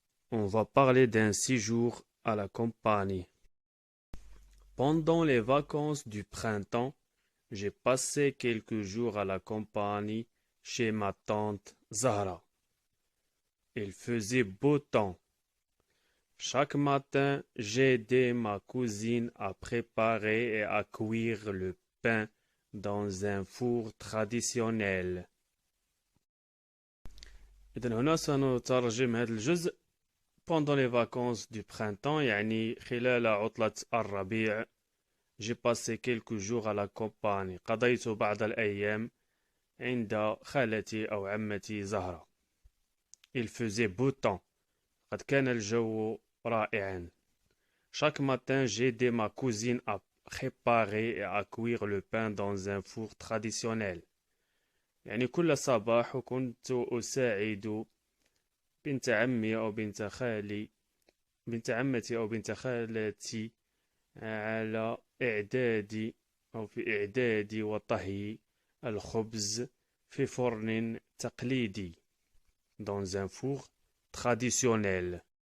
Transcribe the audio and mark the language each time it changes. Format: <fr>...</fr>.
<fr>On va parler d'un séjour à la campagne. Pendant les vacances du printemps, j'ai passé quelques jours à la campagne chez ma tante Zahra. Il faisait beau temps. Chaque matin, j'aidais ma cousine à préparer et à cuire le pain dans un four traditionnel.</fr> <ar>إذن هنا سنترجم هذا الجزء</ar> <fr>pendant les vacances du printemps</fr> <ar>يعني خلال عطلة الربيع.</ar> <fr>J'ai passé quelques jours à la campagne.</fr> <ar>قضيت بعض الأيام عند خالتي أو عمتي زهرة.</ar> <fr>Il faisait beau temps.</fr> <ar>قد كان الجو رائعا.</ar> <fr>Chaque matin, j'aidais ma cousine à préparer et à cuire le pain dans un four traditionnel.</fr> <ar>يعني كل صباح كنت أساعد بنت عمي أو بنت خالي بنت عمتي أو بنت خالتي على إعداد أو في إعداد وطهي الخبز في فرن تقليدي</ar> <fr>dans un four traditionnel.</fr>